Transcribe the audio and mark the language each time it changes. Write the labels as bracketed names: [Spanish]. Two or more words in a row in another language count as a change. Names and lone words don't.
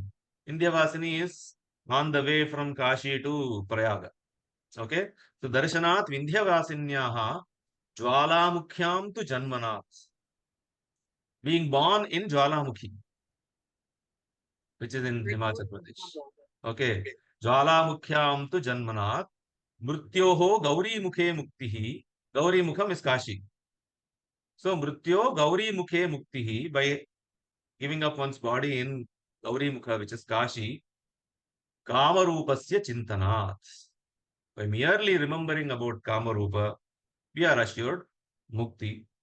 [English] Vindhyavasini is on the way from Kashi to Prayaga. Okay, so [Sanskrit] दर्शनात् विन्ध्यवासिन्याः ज्वालामुख्यां तु जन्मनात्. [English] Being born in Jwalamukhi, which is in Himachal Pradesh. [Sanskrit] Okay, ज्वालामुख्यां तु जन्मनात्. मृत्योः गौरी मुखे मुक्तिः. Gauri Mukham is Kashi. So मृत्यो गौरी मुखे मुक्तिः, [English] by giving up one's body in Gauri Mukha, which is Kashi, [Sanskrit] कामरूपस्य चिन्तनात्. [English] By merely remembering about Kamarupa, we are assured mukti.